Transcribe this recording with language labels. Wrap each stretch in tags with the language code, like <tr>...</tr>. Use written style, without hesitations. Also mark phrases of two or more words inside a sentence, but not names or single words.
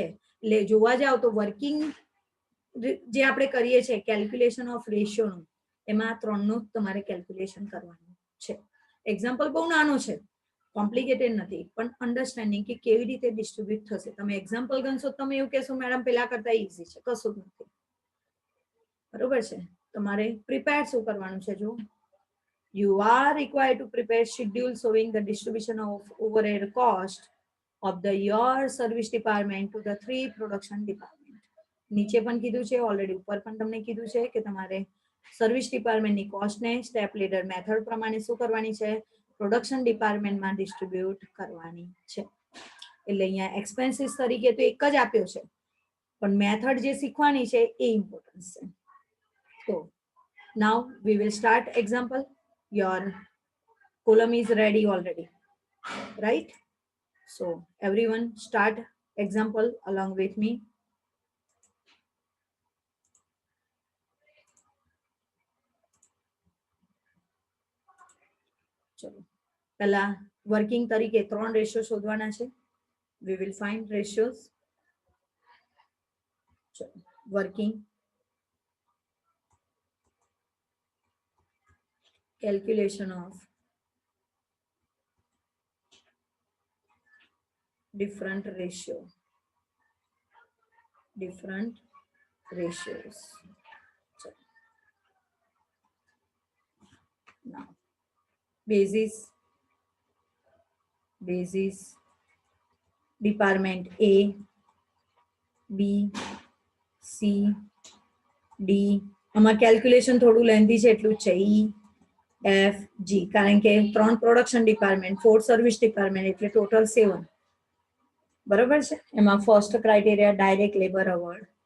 <gu>એટલે જોવા જાવ તો વર્કિંગ જે આપણે કરીએ છીએ</gu> <en>calculation of ratioનું,</en> <gu>એમાં 3 નું તમારે કેલ્ક્યુલેશન કરવાનું છે. એક્ઝામ્પલ બહુ નાનો છે, કોમ્પ્લિકેટેડ નથી, પણ અન્ડરસ્ટેન્ડિંગ કે કેવી રીતે ડિસ્ટ્રીબ્યુટ થશે. તમે એક્ઝામ્પલ ગણશો તમે એવું કહેશો મેડમ પેલા કરતા ઈઝી છે, કશું જ નથી. બરોબર છે. તમારે પ્રિપેર શું કરવાનું છે?</gu> <en>જો you are required to prepare schedule showing the distribution of overhead cost of the your service department to the 3 production department.</en> <gu>નીચે પણ કીધું છે ઓલરેડી, ઉપર પણ તમને કીધું છે કે તમારે</gu> <en>service departmentની costને step leader method</en> <gu>પ્રમાણે શું કરવાની છે?</gu> <en>production departmentમાં</en> <gu>ડિસ્ટ્રીબ્યુટ કરવાની છે. એટલે અહીંયા એક્સપેન્સીસ તરીકે તો એક જ આપ્યો છે, પણ મેથડ જે શીખવાની છે એ ઇમ્પોર્ટન્ટ છે.</gu> <en>તો now we will start example. Your column is ready already, right? So everyone start example along with me.</en> <gu>ચલો પહેલા વર્કિંગ તરીકે 3 રેશિયો શોધવાના છે.</gu> <en>we will find ratios. ચલો વર્કિંગ calculation of different ratios. Now basis department A, B, C, D.</en> <gu>આમાં કેલ્ક્યુલેશન થોડું લેન્ધી છે એટલું જ છે. E, F, G, કારણ કે 3</gu> <en>production department,</en> <gu>4</gu> <en>service department</en> <gu>એટલે ટોટલ 7. બરોબર છે.</gu> <en>એમાં first criteria direct labour hours.</en>